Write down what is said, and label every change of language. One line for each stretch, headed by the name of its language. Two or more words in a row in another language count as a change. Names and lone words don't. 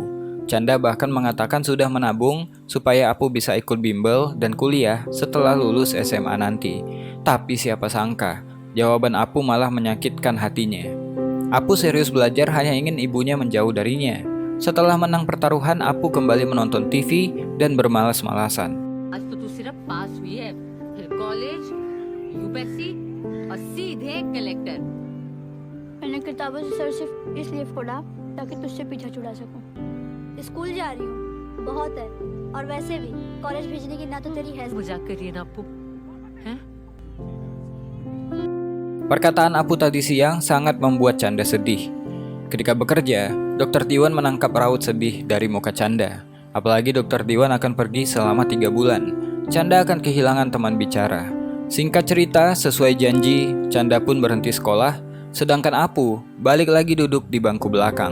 Indonesian: Canda bahkan mengatakan sudah menabung supaya Apu bisa ikut bimbel dan kuliah setelah lulus SMA nanti. Tapi siapa sangka, jawaban Apu malah menyakitkan hatinya. Apu serius belajar hanya ingin ibunya menjauh darinya. Setelah menang pertaruhan, Apu kembali menonton TV dan bermalas-malasan.
Hindi: आज तो तू सिर्फ पास हुई है, फिर कॉलेज, यूपीएससी और सीधे कलेक्टर। मैंने किताबों से सर सिर्फ इसलिए फोड़ा ताकि तुझसे पीछा छुड़ा सकूं। स्कूल जा रही हूँ, बहुत है, और वैसे भी कॉलेज भेजने की ना तो तेरी हैसियत। मजाक करिए ना अप्पू, हैं?
Indonesian: Perkataan Apu tadi siang sangat membuat Canda sedih. Ketika bekerja, Dr. Tiwan menangkap raut sedih dari muka Canda. Apalagi Dr. Tiwan akan pergi selama 3 bulan. Canda akan kehilangan teman bicara. Singkat cerita, sesuai janji, Canda pun berhenti sekolah, sedangkan Apu balik lagi duduk di bangku belakang.